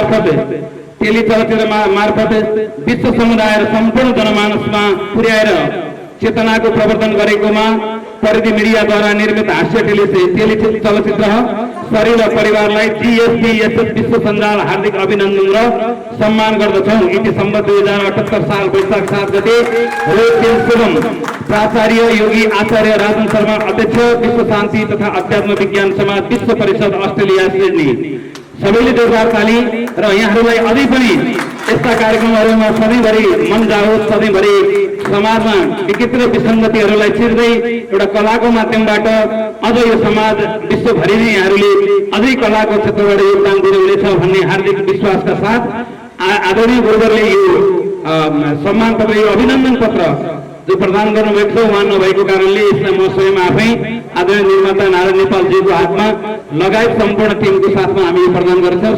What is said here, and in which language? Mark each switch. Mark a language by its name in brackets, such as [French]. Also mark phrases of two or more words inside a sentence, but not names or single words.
[Nepali] मार्फत विश्व समुदाय र सम्पूर्ण जनमानसमा पुर्याएर चेतनाको प्रवर्धन गरेकोमा परिधि मिडियाद्वारा निर्मित हास्य टेलिचलचित्र सरिला परिवारलाई GSP-SS विश्व सञ्जाल हार्दिक अभिनन्दन र सम्मान गर्दछौँ। इति सम्बद्ध 2078 साल वैशाख 7 गते शुभम प्राचार्य योगी आचार्य राजन शर्मा, अध्यक्ष विश्व शान्ति तथा अध्यात्म विज्ञान समाज विश्व परिषद अस्ट्रेलिया सिडनी। सबैले जोरदार ताली। र यहाँहरूलाई अझै पनि यस्ता कार्यक्रमहरूमा सधैँभरि मन जाओस्, सधैँभरि समाजमा विचित्र विसङ्गतिहरूलाई चिर्दै एउटा कलाको माध्यमबाट अझ यो समाज विश्वभरि नै यहाँहरूले अझै कलाको क्षेत्रबाट योगदान दिनुहुनेछ भन्ने हार्दिक विश्वासका साथ आदरणीय गुरुवरले यो सम्मान पत्र, यो अभिनन्दन पत्र जो प्रदान गर्नुभएको छ, उहाँ नभएको कारणले यसलाई म स्वयं आफै आदरणीय निर्माता नारायण नेपालजीको हातमा लगायत सम्पूर्ण टिमको साथमा हामी प्रदान गर्छौँ।